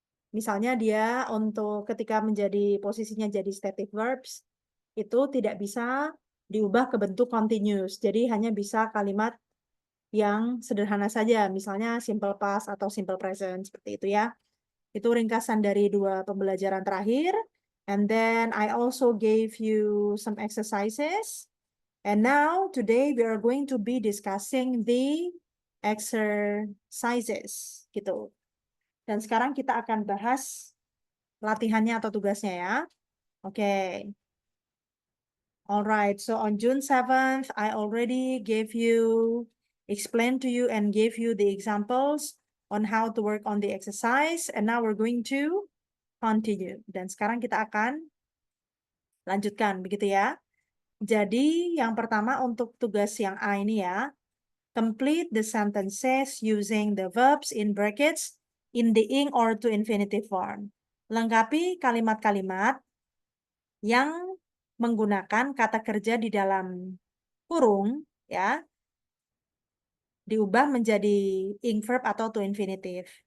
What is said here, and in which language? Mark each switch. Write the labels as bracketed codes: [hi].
[id] Misalnya dia untuk ketika menjadi posisinya jadi stative verbs itu tidak bisa diubah ke bentuk continuous. Jadi hanya bisa kalimat yang sederhana saja, misalnya simple past atau simple present seperti itu ya. Itu ringkasan dari dua pembelajaran terakhir. [en] And then I also gave you some exercises. And now today we are going to be discussing the exercises gitu. [id] Dan sekarang kita akan bahas latihannya atau tugasnya ya. Oke. [en] Alright, so on June 7th, I already explained to you and gave you the examples on how to work on the exercise. And now we're going to continue. [id] Dan sekarang kita akan lanjutkan, begitu ya. Jadi yang pertama untuk tugas yang A ini ya, [en] complete the sentences using the verbs in brackets in the ing or to infinitive form. [id] Lengkapi kalimat-kalimat yang menggunakan kata kerja di dalam kurung, ya, diubah menjadi ing verb atau to infinitive.